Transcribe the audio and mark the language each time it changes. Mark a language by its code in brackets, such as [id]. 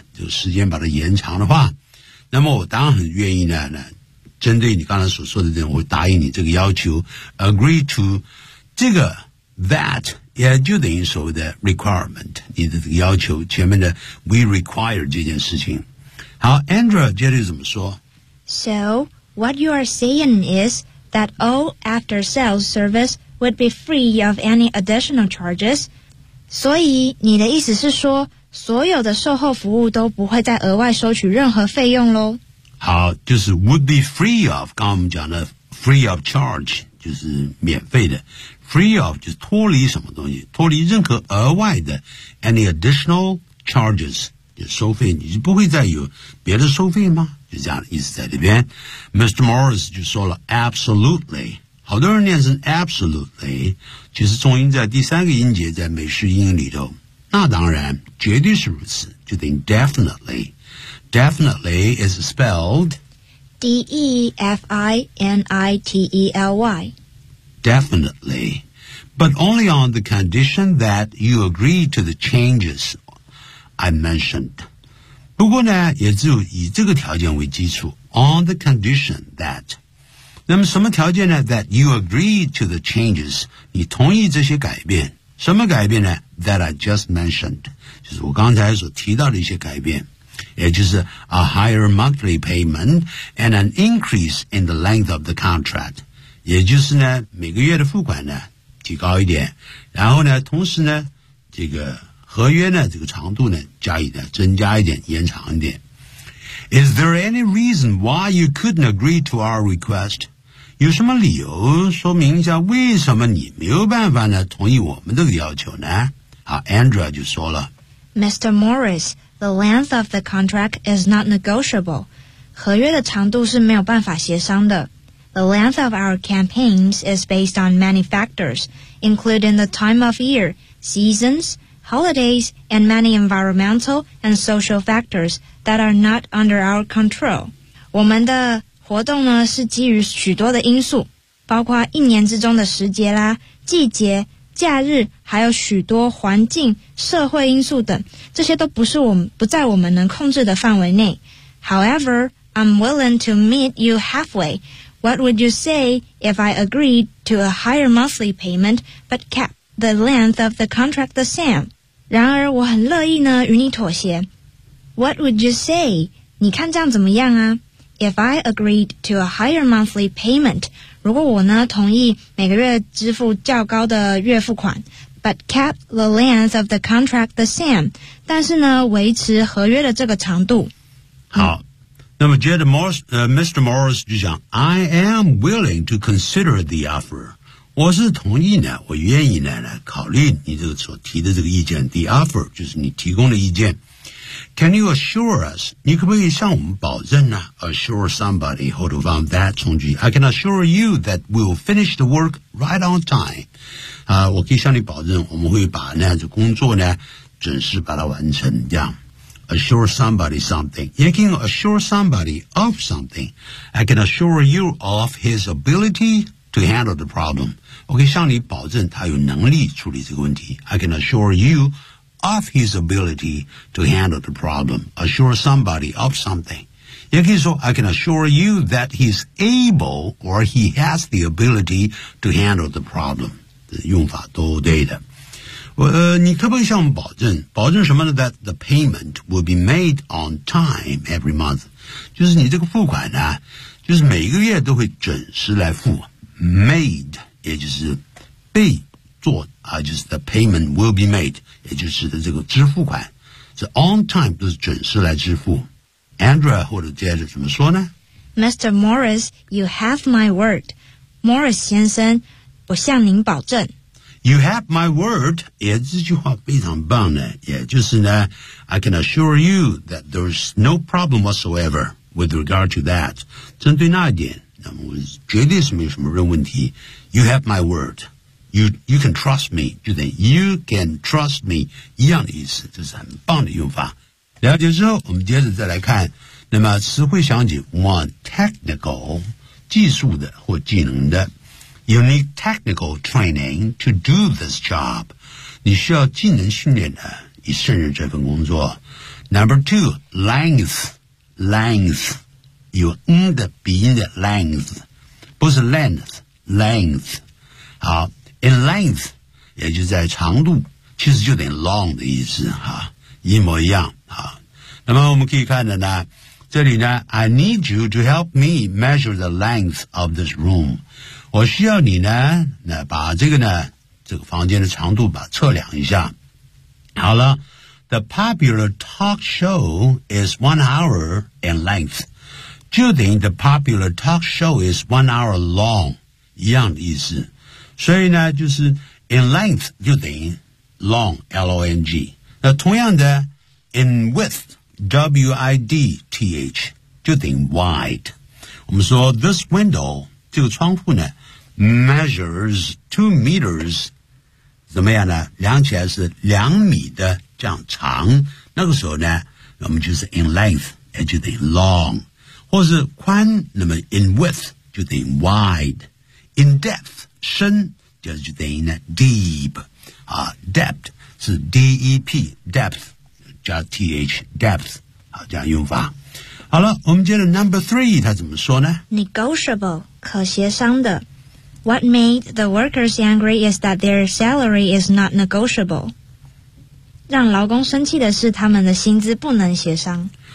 [zh] 就时间把它延长的话，那么我当然很愿意呢，针对你刚才所说的这种，我答应你这个要求 [en] agree to [zh] 这个 that 也就等于所谓的 requirement 你的这个要求，前面的 [en] we require [zh] 这件事情。好， Andrea 接着怎么说？ [en] So what you are saying is that all after sales service would be free of any additional charges。 [zh] 所以你的意思是说所有的售后服务都不会再额外收取任何费用咯。好，就是 [en] would be free of， [zh] 刚刚我们讲的 [en] free of charge [zh] 就是免费的， free of 就是脱离什么东西，脱离任何额外的 [en] any additional charges [zh] 就收费，你就不会再有别的收费吗？就这样的意思在这边。Mr. Morris 就说了 absolutely， 好多人念成 absolutely， 其实重音在第三个音节，在美式英语里头，那当然绝对是如此，就等于 definitely。 [en] Definitely is spelled D-E-F-I-N-I-T-E-L-Y. Definitely. But only on the condition that you agree to the changes I mentioned. [zh] 不过呢，也只有以这个条件为基础。 [en] On the condition that. [zh] 那么什么条件呢？ [en] That you agree to the changes. [zh] 你同意这些改变。 [en] 什么改变呢？ That I just mentioned. [zh] 就是我刚才所提到的一些改变。也就是 [en] a higher monthly payment and an increase in the length of the contract， [zh] 也就是呢每个月的付款呢提高一点，然后呢同时呢这个合约呢这个长度呢加以的增加一点，延长一点。 [en] Is there any reason why you couldn't agree to our request？ [zh] 有什么理由说明一下为什么你没有办法呢同意我们这个要求呢？好， Andrea 就说了， [en] Mr. MorrisThe length of the contract is not negotiable. [zh] 合约的长度是没有办法协商的。 [en] The length of our campaigns is based on many factors, including the time of year, seasons, holidays, and many environmental and social factors that are not under our control. [zh] 我们的活动呢是基于许多的因素，包括一年之中的时节啦、季节、假日，还有许多环境、社会因素等，这些都不在我们能控制的范围内。 [en] However, I'm willing to meet you halfway. What would you say if I agreed to a higher monthly payment but kept the length of the contract the same? [zh] 然而我很乐意呢与你妥协。 [en] What would you say? [zh] 你看这样怎么样啊？ [en] If I agreed to a higher monthly payment, [zh] 如果我呢同意每个月支付较高的月付款 ， [en] but kept the length of the contract the same， [zh] 但是呢维持合约的这个长度。好，那么接着 Mr. Morris 就讲 ， [en] I am willing to consider the offer， [zh] 我是同意呢，我愿意呢考虑你这个所提的这个意见 ， [en] the offer [zh] 就是你提供的意见。 [en] Can you assure us? [zh] 你可不可以向我们保证呢 ？ [en] Assure somebody [zh] 后头放 that 从句。 [en] I can assure you that we'll finish the work right on time. [zh] 啊，我可以向你保证，我们会把那样子工作呢准时把它完成。这样 [en] ，assure somebody something. You can assure somebody of something. I can assure you of his ability to handle the problem. [zh] 我可以向你保证他有能力处理这个问题。 [en] I can assure you. Of his ability to handle the problem, assure somebody of something. [zh] 也可以说 [en] I can assure you that he's able or he has the ability to handle the problem. [zh] 用法都对的。你可不可以向我们保证，保证什么呢？ [en] That the payment will be made on time every month. [zh] 就是你这个付款呢，就是每个月都会准时来付。 Made 也就是被做啊，就是 [en] the payment will be made. [zh] 也就是的这个支付款，这 on time 都是准时来支付。 Andrea 或者接着怎么说呢 [en] ？Mr. Morris, you have my word. Morris [zh] 先生，我向您保证。 [en] You have my word， [zh] 也这句话非常棒的，也就是呢 [en] ，I can assure you that there's no problem whatsoever with regard to that。 [zh] 针对那一点，那么我绝对是没有什么任何问题。 [en] You have my word。 You can trust me， [zh] 就等于 [en] you can trust me [zh] 一样的意思，这是很棒的用法。了解之后，我们接着再来看，那么词汇详解 ：one technical 技术的或技能的 ， [en] you need technical training to do this job， [zh] 你需要技能训练的以胜任这份工作。 Number two, length. 有 n 的鼻音的 length， 不是 length。好 ，in length 也就在长度，其实就等于 long 的意思哈，一模一样啊。那么我们可以看的呢，这里呢 ， [en] I need you to help me measure the length of this room。 [zh] 我需要你呢，那把这个呢，这个房间的长度把测量一下。好了。 [en] The popular talk show is 1 hour in length. 就等于 the popular talk show is 1 hour long. [zh] 一样的意思。所以呢就是 in length 就等于 long, L-O-N-G. 那同样的 [en] in width, [zh] W-I-D-T-H, 就等于 wide. 我们说 this window, 这个窗户呢 measures 2 meters, 怎么样呢量起来是2米的这样长，那个时候呢，我们就是 in length， 也就等于 long， 或是宽，那么 in width 就等于 wide， in depth 深就等于 deep， 啊 ，depth 是 d e p， depth 加 t h， depth， 好，这样用法。好了，我们接着 number three， 他怎么说呢？Negotiable， 可协商的。 [en] What made the workers angry is that their salary is not negotiable. [zh] 让劳工生气的是他们的薪资不能协商。